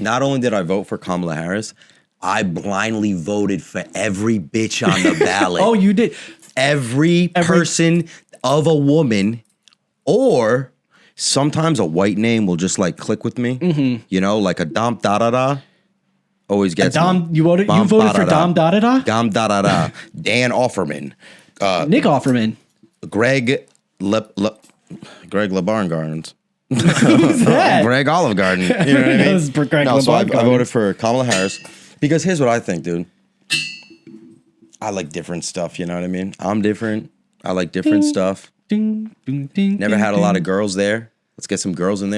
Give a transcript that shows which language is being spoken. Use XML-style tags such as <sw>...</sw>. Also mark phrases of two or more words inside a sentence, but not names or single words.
<en>Not only did I vote for Kamala Harris, I blindly voted for every bitch on the ballot. Oh, you did. Every person of a woman, or sometimes a white name will just like click with me. Mm-hmm. You know, like a Dom Da Da Da. Always gets Dom, me. you voted for Dom Da Da Da? Dom Da Da Da. Dan Offerman. Nick Offerman. Greg LeBarn Gardens. Who's that? Greg Olive Garden. You know what I mean? That was Greg No, so I LeBarn Gardens. voted for Kamala Harris because here's what I think, dude. I like different stuff. You know what I mean? I'm different. I like different stuff. Ding, ding, ding, Never had a lot of girls there. Let's get some girls in there.</en>